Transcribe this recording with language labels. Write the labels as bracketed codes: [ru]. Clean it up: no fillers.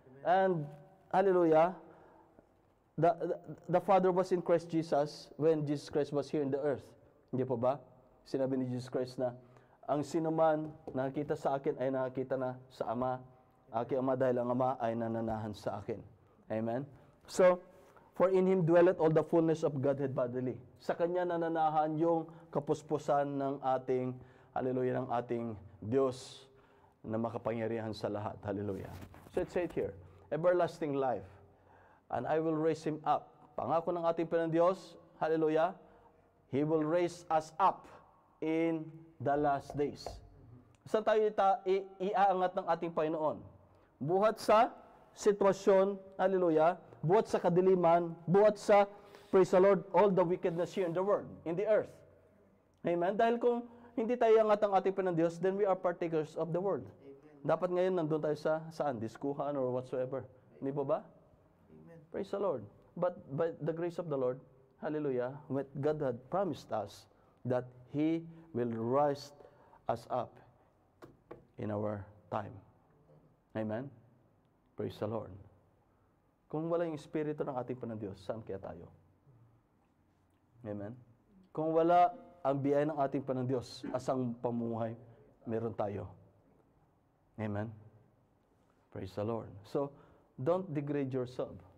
[en] And, hallelujah, the Father was in Christ Jesus when Jesus Christ was here in the earth. [tl] Hindi po ba? Sinabi ni Jesus Christ na, ang sinuman nakakita sa akin ay nakakita na sa Ama. Aking Ama, dahil ang Ama ay nananahan sa akin. [en] Amen? So, for in Him dwelleth all the fullness of Godhead bodily. [tl] Sa Kanya nananahan yung kapuspusan ng ating, hallelujah, ng ating Diyos na makapangyarihan sa lahat. [en] Hallelujah. So it said here, everlasting life, and I will raise Him up. [tl] Pangako ng ating Panginoon Diyos, [en] hallelujah, He will raise us up in the last days. [tl] Saan tayo iaangat ng ating Panginoon? Buhat sa sitwasyon, hallelujah, buhat sa [en] kadiliman, buhat sa, praise the Lord, all the wickedness here in the world, in the earth. Amen? [tl] Dahil kung hindi tayo angat ang ating Diyos, [en] then we are partakers of the world. [tl] Dapat ngayon nandun tayo sa saan? Diskuhan or whatsoever. Hindi po ba? [en] Praise the Lord. But by the grace of the Lord, hallelujah, when God had promised us that He will rise us up in our time. [tl] Amen? [en] Praise the Lord. [tl] Kung wala yung Espiritu ng ating Diyos, saan kaya tayo? Amen? Kung wala ang biyaya ng ating Diyos, asang pamumuhay meron tayo? [en] Amen? Praise the Lord. So, don't degrade yourself.